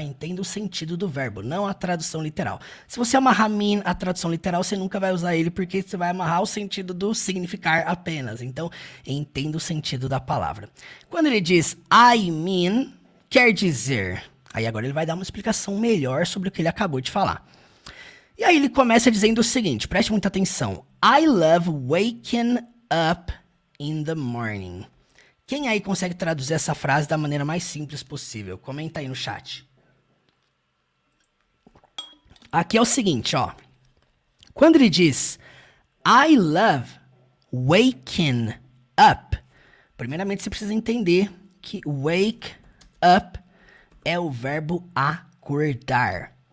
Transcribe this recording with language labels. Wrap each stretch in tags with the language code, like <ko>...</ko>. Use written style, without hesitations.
<pt>Entenda o sentido do verbo, não a tradução literal. Se você amarrar mean a tradução literal, você nunca vai usar ele porque você vai amarrar o sentido do significar apenas. Então, entenda o sentido da palavra. Quando ele diz</pt> <en>I mean,</en> <pt>quer dizer. Aí agora ele vai dar uma explicação melhor sobre o que ele acabou de falar. E aí ele começa dizendo o seguinte, preste muita atenção.</pt> <en>I love waking up in the morning.</en> <pt>Quem aí consegue traduzir essa frase da maneira mais simples possível? Comenta aí no chat. Aqui é o seguinte, ó. Quando ele diz</pt> <en>I love waking up,</en> <pt>primeiramente você precisa entender que</pt> <en>wake up</en> <pt>é o verbo acordar.</pt>